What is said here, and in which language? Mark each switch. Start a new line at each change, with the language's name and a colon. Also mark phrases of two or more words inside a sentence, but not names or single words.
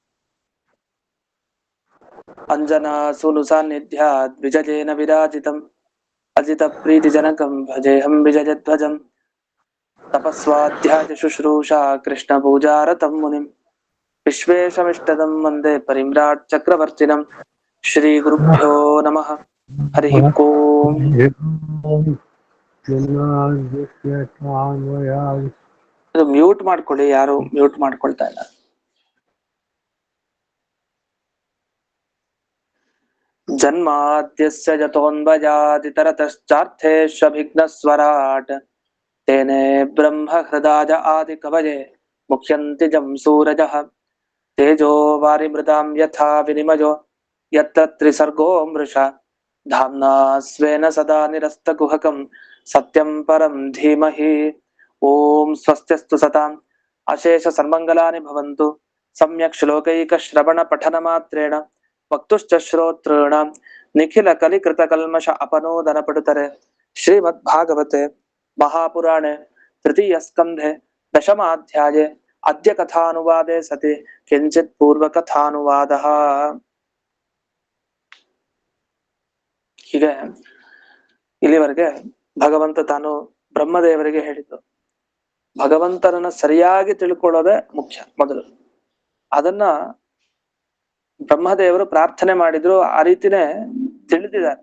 Sanskrit: अञ्जनासूनुसान्निध्यात् विजयेन विराजितम् अजितप्रीतिजनकं भजेऽहं विजयध्वजम् तपस्वाध्याय शुश्रूषा कृष्णपूजारतं मुनिम् विश्वेशमिष्टदं वन्दे परिम्राट् चक्रवर्तिनं श्रीगुरुभ्यो नमः हरिः ओम्
Kannada: ಇದು ಮ್ಯೂಟ್ ಮಾಡ್ಕೊಳ್ಳಿ, ಯಾರು ಮ್ಯೂಟ್ ಮಾಡ್ಕೊಳ್ತಾ ಇಲ್ಲ.
Sanskrit: ಜನ್ಮಾದ್ಯಸ್ಯ ಯತೋನ್ವಯಾದಿತರತಶ್ಚಾರ್ಥೇಷ್ವಭಿಘ್ನಸ್ವರಾಟ್ तेने ब्रह्म हृदाय आदि कवये मुह्यन्ति जं सूरजः तेजो वारिमृदां यथा विनिमयो यत्र त्रिसर्गो मृषा धाम्ना स्वेन सदा निरस्तकुहकं सत्यं परं धीमहि. ओम स्वस्त्यस्तु सताम् अशेष सर्वमङ्गलानि भवन्तु. सम्यक् श्लोकैकश्रवण पठन मात्रेण वक्तुश्च श्रोतॄणां निखिल कलिकृतकल्मष अपनोदन पटुतरे श्रीमद्भागवते महापुराणे तृतीय स्कंधे दशमाध्याये अद्य कथानुवादे सति किंचित् पूर्व कथानुवादः.
Kannada: ಹೀಗೆ ಇಲ್ಲಿವರೆಗೆ ಭಗವಂತ ತಾನು ಬ್ರಹ್ಮದೇವರಿಗೆ ಹೇಳಿದ್ದು, ಭಗವಂತನನ್ನ ಸರಿಯಾಗಿ ತಿಳ್ಕೊಳ್ಳೋದೇ ಮುಖ್ಯ. ಮೊದಲು ಅದನ್ನ ಬ್ರಹ್ಮದೇವರು ಪ್ರಾರ್ಥನೆ ಮಾಡಿದ್ರು, ಆ ರೀತಿನೇ ತಿಳಿದಿದ್ದಾರೆ.